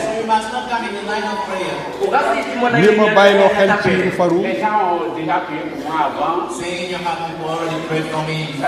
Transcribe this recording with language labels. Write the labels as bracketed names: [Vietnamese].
[English] So you must not come in the line of prayer. [Wolof] li ma bàyyiloo xel ci Rufaro [French] Les gens ont déjà prié pour moi avant. [English] Saying you have people already prayed for me.